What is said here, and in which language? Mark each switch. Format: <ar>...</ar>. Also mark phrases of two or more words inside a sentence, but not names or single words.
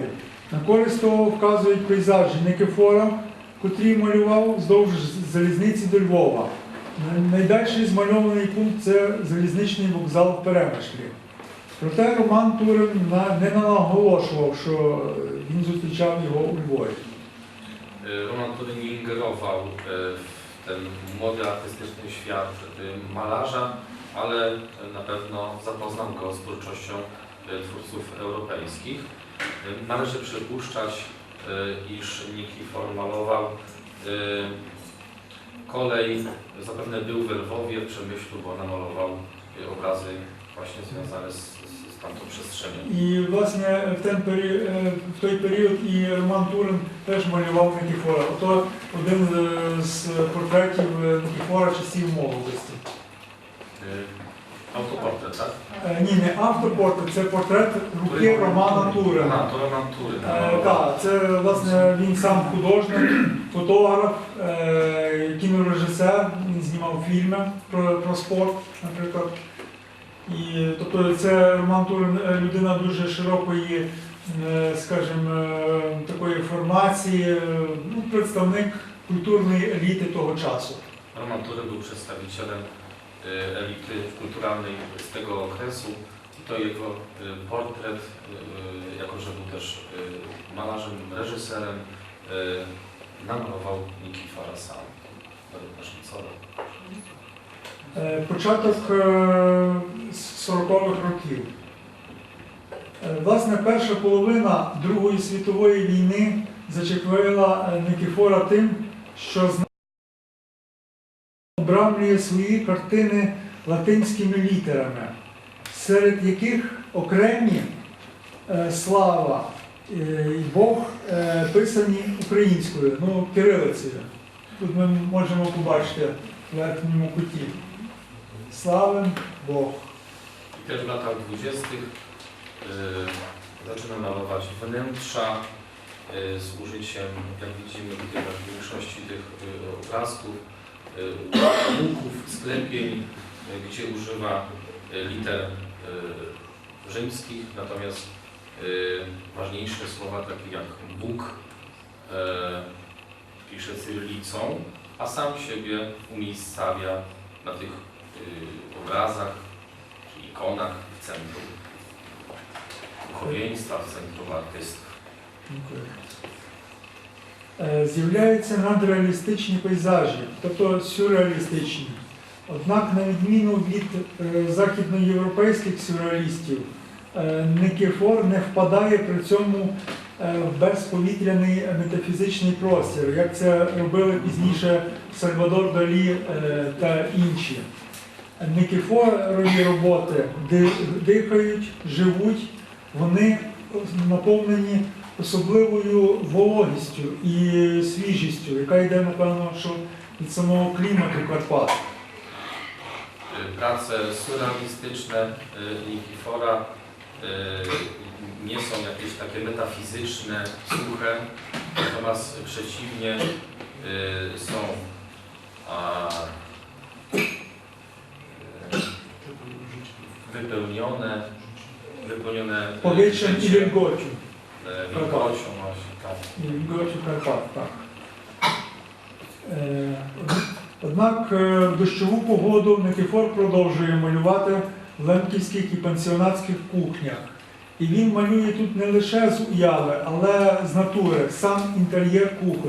<uk>На користь того вказують пейзажі Никифора, котрі малював вздовж залізниці до Львова. Найдальший змальований пункт – це залізничний вокзал в Перемишлі. Проте Роман Турин не наголошував, що він зустрічав його у Львові.</uk> <pl>Roman Turyn nie ingerował w ten młody artystyczny świat malarza, ale na pewno zapoznał go z twórczością twórców europejskich. Należy przypuszczać, iż Nikifor malował kolej, zapewne był w Lwowie, w Przemyślu, bo namalował obrazy właśnie związane z tamtą przestrzenią.</pl> <uk>І, власне, в той період і Роман Турин теж малював Никифора. Ото один з портретів Никифора часів молодості.</uk> <pl>Autoportret, tak?</pl> <uk>Ні, не автопортрет, це портрет руки Романа Турина.</uk> <pl>To Roman Turyn.</pl> <uk>Так, це, власне, він сам художник, фотограф, кінорежисер, він знімав фільми про спорт, наприклад. І, тобто це Роман Турин людина дуже широкої, скажімо, такої формації, представник культурної еліти того часу.</uk> <pl>Roman Turyn był przedstawicielem elity kulturalnej z tego okresu i to jego portret, jako że był też malarzem, reżyserem, namalował Nikifora sam, według naszych wzorów.</pl> <uk>Початок 40-х років. Власне, перша половина Другої світової війни зачепила Никифора тим, що обрамлює свої картини латинськими літерами, серед яких окремі слава і Бог писані українською, кирилицею. Тут ми можемо побачити в верхньому куті. Славен Бог.</uk> <pl>I też w latach 20. zaczyna malować wnętrza z użyciem, jak widzimy tutaj w większości tych obrazków, łuków, sklepień, gdzie używa liter rzymskich, natomiast ważniejsze słowa takie jak Bóg pisze cyrylicą, a sam siebie umiejscawia na tych obrazach czy ikonach w centrum duchowieństwa, w centrum artystów.</pl> <uk>Дякую. З'являються надреалістичні пейзажі, тобто сюрреалістичні. Однак, на відміну від західноєвропейських сюрреалістів, Никифор не впадає при цьому в безповітряний метафізичний простір, як це робили пізніше Сальвадор Далі та інші. Никифорові роботи дихають, живуть, вони наповнені особливою вологістю і свіжістю, яка йде, напевно, що від самого клімату Карпат.</uk> <pl>Prace surrealistyczne Nikifora nie są jakieś takie metafizyczne, suche, natomiast przeciwnie są wypełnione Powietrzem i wilgocią. Wilgocią właśnie, tak. Wilgocią Карпат, так.</pl> <uk>Однак в дощову погоду Никифор продовжує малювати в лемківських і пансіонатських кухнях. І він малює тут не лише з уяви, але з натури, сам інтер'єр кухонь.</uk>